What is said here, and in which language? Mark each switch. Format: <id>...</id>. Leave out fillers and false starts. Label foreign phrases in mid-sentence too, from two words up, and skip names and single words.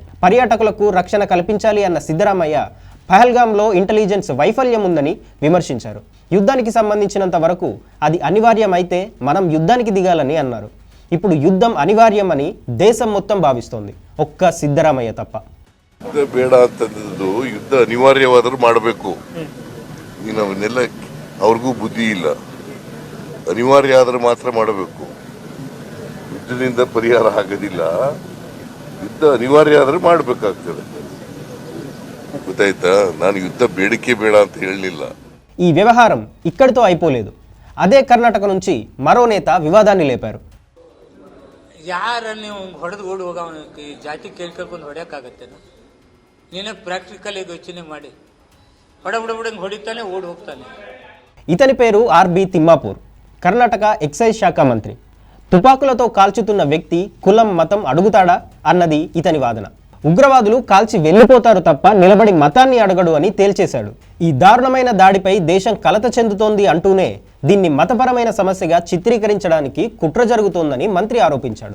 <te>పర్యాటకులకు రక్షణ కల్పించాలి అన్న సిద్ధరామయ్య పహల్గామ్లో ఇంటెలిజెన్స్ వైఫల్యం ఉందని విమర్శించారు. యుద్ధానికి సంబంధించినంత వరకు అది అనివార్యమైతే మనం యుద్ధానికి దిగాలని అన్నారు. ఇప్పుడు యుద్ధం అనివార్యమని దేశం మొత్తం భావిస్తోంది, ఒక్క సిద్ధరామయ్య తప్ప.</te> <kn>ಯುದ್ಧ ಬೇಡ ಅಂತಂದು ಯುದ್ಧ ಅನಿವಾರ್ಯವಾದರೂ ಮಾಡಬೇಕು. ನೀನು ಅವನ್ನೆಲ್ಲ ಅವ್ರಿಗೂ ಬುದ್ಧಿ ಇಲ್ಲ. ಅನಿವಾರ್ಯ ಆದ್ರೆ ಮಾತ್ರ ಮಾಡಬೇಕು. ಯುದ್ಧದಿಂದ ಪರಿಹಾರ ಆಗೋದಿಲ್ಲ. ಯುದ್ಧ ಅನಿವಾರ್ಯ ಆದ್ರೆ ಮಾಡಬೇಕಾಗ್ತದೆ. ಗೊತ್ತಾಯ್ತಾ? ನಾನು ಯುದ್ಧ ಬೇಡಿಕೆ ಬೇಡ ಅಂತ ಹೇಳಲಿಲ್ಲ.</kn> <te>ఈ వ్యవహారం ఇక్కడితో అయిపోలేదు. అదే కర్ణాటక నుంచి మరో నేత వివాదాన్ని లేపారు.</te> <kn>ಯಾರು ನೀವು ಹೊಡೆದು ಓಡಿ ಹೋಗ ಜಾತಿ ಕೇಳ್ಕೊಂಡು ಹೊಡೆಯೋಕ್ಕಾಗತ್ತೇನ? ನೀನೇ ಪ್ರಾಕ್ಟಿಕಲ್ ಯೋಚನೆ ಮಾಡಿ ಹೊಡಬುಡಂಗೆ ಹೊಡಿತಾನೆ ಓಡಿ ಹೋಗ್ತಾನೆ.</kn> <te>ఇతని పేరు ఆర్బి తిమ్మాపూర్, కర్ణాటక ఎక్సైజ్ శాఖ మంత్రి. తుపాకులతో కాల్చుతున్న వ్యక్తి కులం మతం అడుగుతాడా అన్నది ఇతని వాదన. ఉగ్రవాదులు కాల్చి వెళ్ళిపోతారు తప్ప నిలబడి మతాన్ని అడగడు అని తేల్చేశాడు. ఈ దారుణమైన దాడిపై దేశం కలత చెందుతోంది అంటూనే దీన్ని మతపరమైన సమస్యగా చిత్రీకరించడానికి కుట్ర జరుగుతోందని మంత్రి ఆరోపించాడు.</te>